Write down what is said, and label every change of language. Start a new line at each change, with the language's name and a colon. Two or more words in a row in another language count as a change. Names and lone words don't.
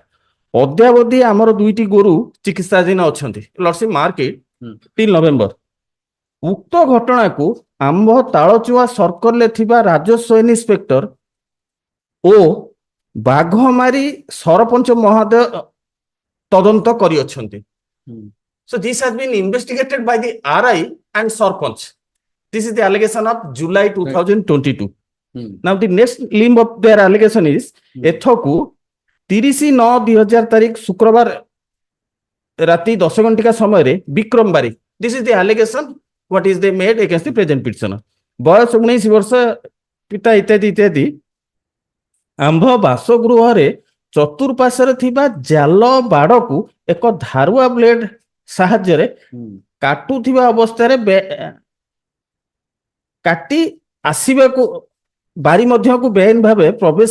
Odia: ଅଦ୍ୟାବଧି ଆମର 2ଟି ଗୋରୁ ଚିକିତ୍ସାଧୀନ ଅଛନ୍ତି।
English: Lordship mark it 3 November.
Odia: ଉକ୍ତ ଘଟଣାକୁ ଆମ୍ଭ ତାଳଚୁଆ ସର୍କଲରେ ଥିବା ରାଜସ୍ୱ ଇନ୍ସପେକ୍ଟର ଓ ବାଘମାରୀ ସରପଞ୍ଚ ମହୋଦୟ ତଦନ୍ତ କରିଅଛନ୍ତି।
English: So this has been investigated by the RI and Sarpanch. This is the allegation of July 2022. Now the next limb of their allegation is
Odia: ଏଥକୁ 30/9/2000 ତାରିଖ ଶୁକ୍ରବାର ରାତି 10 ଘଣ୍ଟିକା ସମୟରେ ବିକ୍ରମ ବାରିକ,
English: this is the allegation what is they made against the present petitioner.
Odia: ବୟସ 19 ବର୍ଷ, ପିତା ଇତ୍ୟାଦି ଇତ୍ୟାଦି ଆମ୍ଭ ବାସଗୃହରେ ଚତୁଃପାର୍ଶ୍ୱରେ ଥିବା ଜାଲ ବାଡ଼କୁ ଏକ ଧାରୁଆ ବ୍ଲେଡ ସାହାଯ୍ୟରେ କାଟୁଥିବା ଅବସ୍ଥାରେ କାଟି ଆସିବାକୁ ବାରି ମଧ୍ୟକୁ ବେଆଇନ ଭାବେ ପ୍ରବେଶ